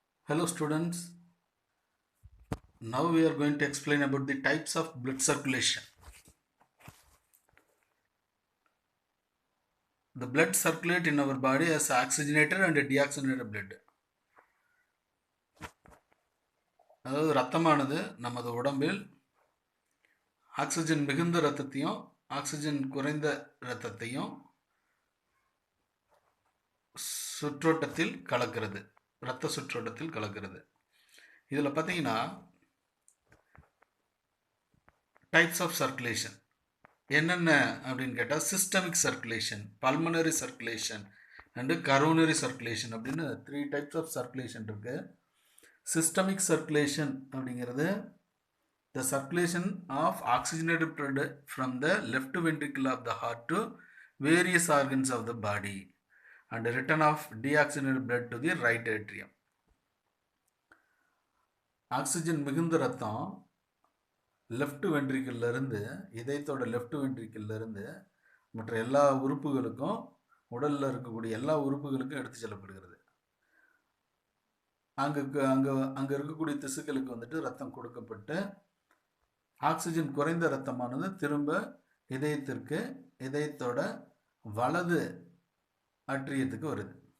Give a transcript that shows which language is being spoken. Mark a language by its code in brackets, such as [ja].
[en] Hello students, now we are going to explain about the types of blood circulation. The blood circulate in our body as oxygenated and deoxygenated blood. [ta] அதாவது ரத்தமானது நமது உடம்பில் oxygen மிகுந்த இரத்தத்தையும் oxygen குறைந்த இரத்தத்தையும் சுற்றோட்டத்தில் கலக்கிறது. இரத்த சுற்றோட்டத்தில் கலக்கிறது. இதில் பார்த்தீங்கன்னா டைப்ஸ் ஆஃப் சர்க்குலேஷன் என்னென்ன அப்படின்னு கேட்டால் systemic circulation, pulmonary circulation and coronary circulation அப்படின்னு 3 டைப்ஸ் ஆஃப் சர்க்குலேஷன் இருக்குது. [en] Systemic circulation அப்படிங்கிறது the circulation of oxygenated blood from the left ventricle of the heart to various organs of the body and return of deoxygenated blood to the right atrium. [ta] Oxygen மிகுந்த ரத்தம் left வென்ட்ரிக்கிளிருந்து இதயத்தோட left வென்ட்ரிக்கிளிருந்து மற்ற எல்லா உறுப்புகளுக்கும் உடலில் இருக்கக்கூடிய எல்லா உறுப்புகளுக்கும் எடுத்து செல்லப்படுகிறது. அங்கே இருக்கக்கூடிய திசுக்களுக்கு வந்துட்டு ரத்தம் கொடுக்கப்பட்டு ஆக்சிஜன் குறைந்த ரத்தமானது திரும்ப இதயத்தோட வலது அட்ரியத்துக்கு வருது.